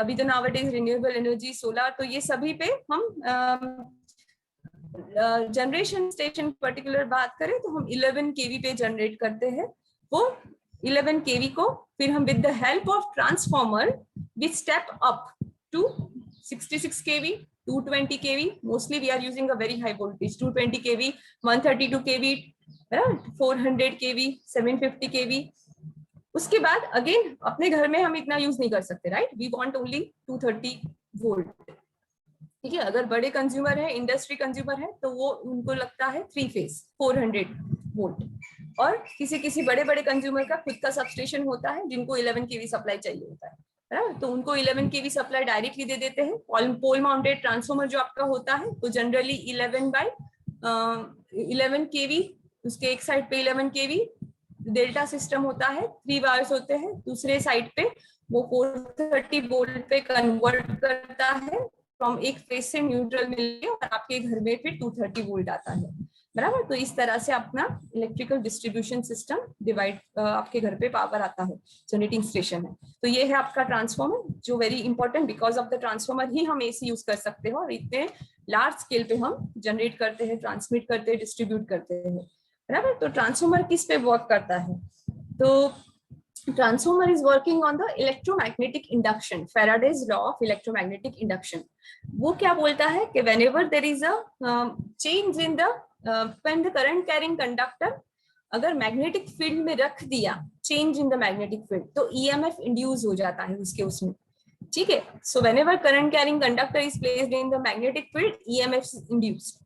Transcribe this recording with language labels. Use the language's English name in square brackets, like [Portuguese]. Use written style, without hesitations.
[Hindi] अभी तो nowadays renewable energy, solar, तो ये सभी पे हम जनरेशन स्टेशन पर्टिकुलर बात करें तो हम 11 kV पे जनरेट करते हैं। वो 11 kV को फिर हम [English] With the help of transformer we step up to 66 kV, 220 kV. Mostly we are using a very high voltage, 220 kV, 132 kV, 400 kV, 750 kV. [Hindi] उसके बाद अगेन अपने घर में हम इतना यूज नहीं कर सकते, right. [English] we want only 230 volt, [Hindi] ठीक है। अगर बड़े कंज्यूमर है, इंडस्ट्री कंज्यूमर है, तो वो उनको लगता है 3 फेज 400 वोल्ट। और किसी किसी बड़े बड़े कंज्यूमर का खुद का सबस्टेशन होता है जिनको 11 kV सप्लाई चाहिए होता है, तो उनको 11 kV सप्लाई डायरेक्टली दे देते हैं। पोल माउंटेड ट्रांसफॉर्मर जो आपका होता है तो जनरली 11 kV, उसके एक साइड पे 11 kV डेल्टा सिस्टम होता है, 3 वायर्स होते हैं। दूसरे साइड पे वो 430 वोल्ट पे कन्वर्ट करता है फ्रॉम एक फेस से न्यूट्रल मिलके और आपके घर में फिर 230 वोल्ट आता है, बराबर। तो इस तरह से अपना इलेक्ट्रिकल डिस्ट्रीब्यूशन सिस्टम डिवाइड, आपके घर पे पावर आता है, जनरेटिंग स्टेशन है। तो ये है आपका ट्रांसफॉर्मर, जो very important, because of the transformer ही हम एसी यूज कर सकते हो और इतने लार्ज स्केल पे हम जनरेट करते हैं, ट्रांसमिट करते हैं, डिस्ट्रीब्यूट करते हैं, बराबर। तो ट्रांसफॉर्मर किस पे वर्क करता है? [English] तो transformer is working on the electromagnetic induction, Faraday's law of electromagnetic induction. [Hindi] वो क्या बोलता है कि [English] whenever there is a change in the when the current carrying conductor [Hindi] अगर मैग्नेटिक फील्ड में रख दिया, change in the magnetic field, तो ईएमएफ इंड्यूस हो जाता है उसके उसमें, ठीक है। [English] So whenever current carrying conductor is placed in the magnetic field, EMF induced.